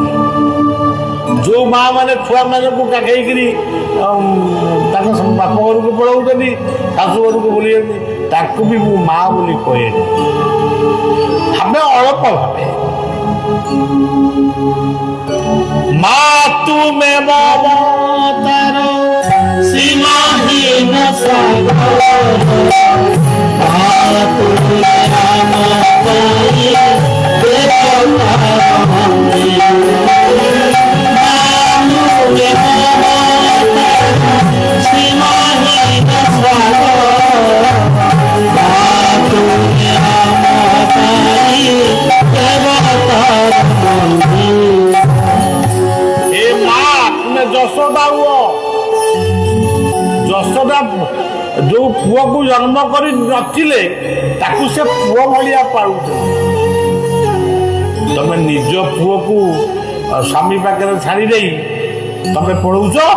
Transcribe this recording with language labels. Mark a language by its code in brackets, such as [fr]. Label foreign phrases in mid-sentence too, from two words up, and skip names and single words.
[or] ଯୋଉ ମା ମାନେ ଛୁଆ ମାନଙ୍କୁ କାଖେଇକିରି ତାଙ୍କ ବାପ ଘରକୁ ପଳାଉଛନ୍ତି, ଶାଶୁ ଘରକୁ ବୁଲିଛନ୍ତି, ତାକୁ ବି ମୁଁ ମା ବୋଲି କହେନି। ଭାବେ ଅଳ୍ପ ଭାବେ ମା ତୁମେ ମମତାର [bn] সীমাহীন সাগর তুলে আমায় দেখো তারণে মানুরে সীমাহীন সাগর তুলে আমায় দেখো তারণে। [or] ଏ ମା ତୁମେ ଯଶୋଦା ହୁଅ। ଯଶୋଦା ଯୋଉ ପୁଅକୁ ଜନ୍ମ କରି ନଥିଲେ ତାକୁ ସେ ପୁଅ ଭଳିଆ ପାଳୁଥିଲେ। ତମେ ନିଜ ପୁଅକୁ ସ୍ୱାମୀ ପାଖରେ ଛାଡ଼ି ଦେଇ ତମେ ପଳଉଛ।